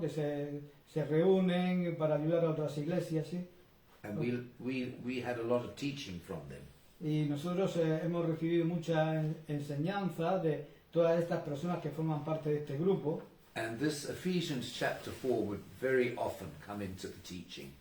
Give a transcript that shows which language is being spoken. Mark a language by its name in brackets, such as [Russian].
[Spanish] Que se reúnen para ayudar a otras iglesias, ¿sí? [English] And we had a lot of teaching from them. [Spanish] Y nosotros hemos recibido mucha enseñanza de todas estas personas que forman parte de este grupo. [English] And this Ephesians chapter 4 would very often come into the teaching.